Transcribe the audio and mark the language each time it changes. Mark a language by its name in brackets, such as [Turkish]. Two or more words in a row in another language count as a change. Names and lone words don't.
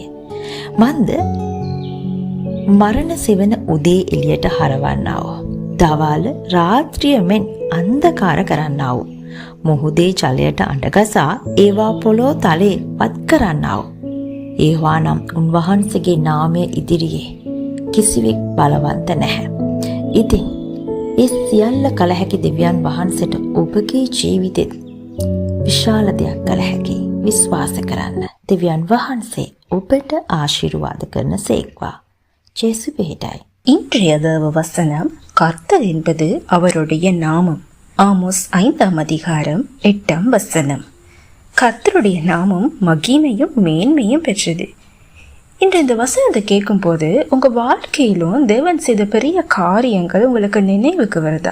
[Sinhala] මන්ද මරණ සෙවන උදේ එළියට හරවන්නා වූ දවල් රාත්‍රිය මෙන් අන්ධකාර කරන්නා වූ මුහුදේ ජලයට අඬගසා ඒවා පොළොව තලයේ පත් කරන්නා වූ යෙහෝවා උන්වහන්සේගේ නාමය ඉදිරියේ කිසිවෙක් බලවන්ත නැහැ. ඉතින් ඒ සියල්ල කළ හැකි දෙවියන් වහන්සේට ඔබගේ ජීවිතෙත් විශාල දෙයක් කළ හැකි විශ්වාස කරන්න. දෙවියන් වහන්සේ ඔබට ஆசீர்வாத කරන සේක්වා. [Tamil] ஜேசு பேட்டாய். இன்றைய தேவ வசனம் கர்த்தர் என்பது அவருடைய நாமம். ஆமோஸ் 5ஆம் அதிகாரம் 8ஆம் வசனம். கர்த்தருடைய நாமம் மகிமையும் மேன்மையும் பெற்றது. இன்று இந்த வசனத்தை கேட்கும்போது உங்கள் வாழ்க்கையிலும் தேவன் செய்த பெரிய காரியங்கள் உங்களுக்கு நினைவுக்கு வருதா?